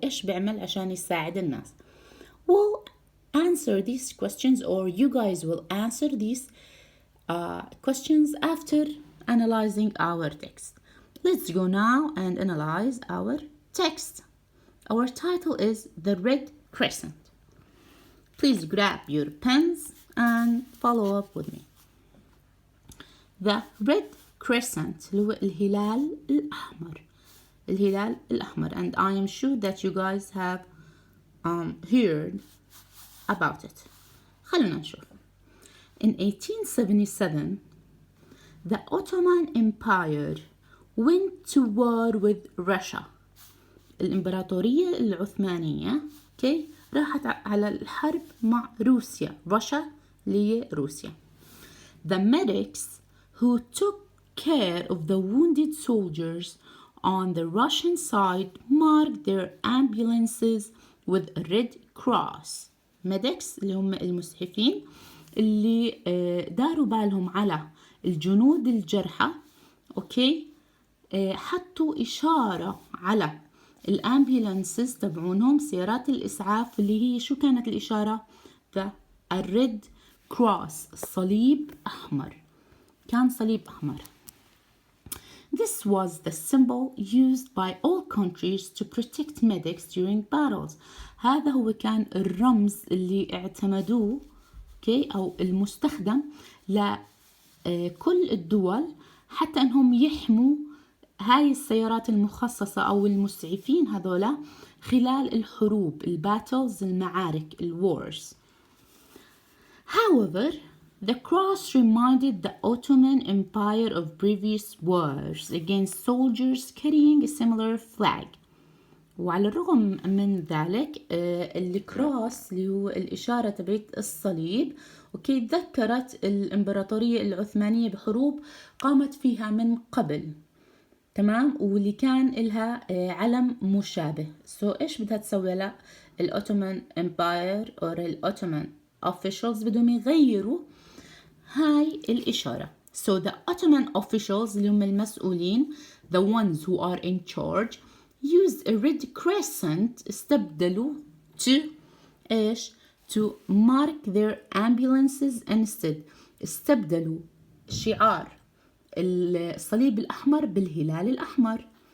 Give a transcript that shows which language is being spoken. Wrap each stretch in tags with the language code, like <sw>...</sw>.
<ar>إيش بيعمل عشان يساعد الناس؟</ar> <en>We'll answer these questions, or you guys will answer these questions after analyzing our text. Let's go now and analyze our text. Our title is The Red Crescent. Please grab your pens and follow up with me.</en> <ar>The Red Crescent اللي هو الهلال الأحمر.</ar> <en>الهلال الأحمر, and I am sure that you guys have heard about it.</en> <ar>خلونا نشوف.</ar> <en>In 1877, the Ottoman Empire went to war with Russia.</en> <ar>الإمبراطورية العثمانية okay, راحت على الحرب مع روسيا. Russia اللي هي روسيا.</ar> <en>The medics who took care of the wounded soldiers on the Russian side marked their ambulances with a red cross.</en> <ar>medics اللي هم المسعفين اللي داروا بالهم على الجنود الجرحى اوكي حطوا إشارة على الامبولانسز تبعونهم، سيارات الإسعاف، اللي هي شو كانت الإشارة؟ the red cross، صليب أحمر، كان صليب أحمر.</ar> <en>This was the symbol used by all countries to protect medics during battles.</en> <ar>هذا هو كان الرمز اللي اعتمدوه okay, أو المستخدم لكل الدول حتى أنهم يحموا هاي السيارات المخصصة أو المسعفين هذولا خلال الحروب، الباتلز، المعارك، الwars.</ar> <en>However, the cross reminded the Ottoman Empire of previous wars against soldiers carrying a similar flag.</en> <ar>وعلى الرغم من ذلك الكروس اللي هو الإشارة تبعت الصليب اوكي ذكرت الإمبراطورية العثمانية بحروب قامت فيها من قبل، تمام، واللي كان لها علم مشابه. إيش بدها تسوي؟ لا الأوتومان امباير أو الأوتومان officials بدهم يغيروا هاي الإشارة.</ar> <en>So the Ottoman officials</en> <ar>اللي هم المسؤولين</ar> <en>the ones who are in charge used a red crescent استبدلوا to إيش؟ to mark their ambulances instead.</en> <ar>استبدلوا شعار الصليب الأحمر بالهلال الأحمر.</ar>